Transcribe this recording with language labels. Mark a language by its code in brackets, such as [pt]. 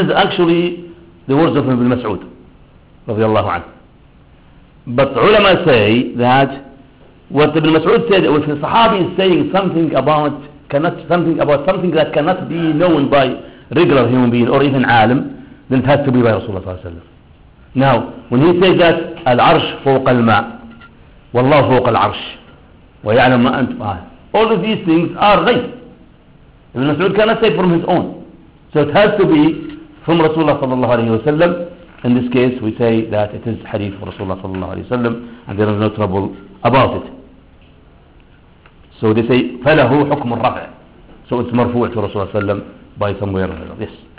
[en] This is actually the words of Ibn Mas'ud رضي الله عنه. But ulama say that what Ibn Mas'ud said, if a Sahabi is saying something about something that cannot be known by regular human being or even alim, then it has to be by Rasulullah sallallahu alayhi wa sallam. Now, when he says that [ar] العرش فوق الماء والله فوق العرش ويعلم ما أنت فاعل, [en] all of these things are غيب. Ibn Mas'ud cannot say from his own. So it has to be from Rasulullah صلى الله عليه وسلم. In this case, we say that it is hadith of Rasulullah صلى الله عليه وسلم and there is no trouble about it. So they say [ar] فله حكم الرفع. [en] So it's مرفوع to Rasulullah صلى الله عليه وسلم by somewhere or another. Yes.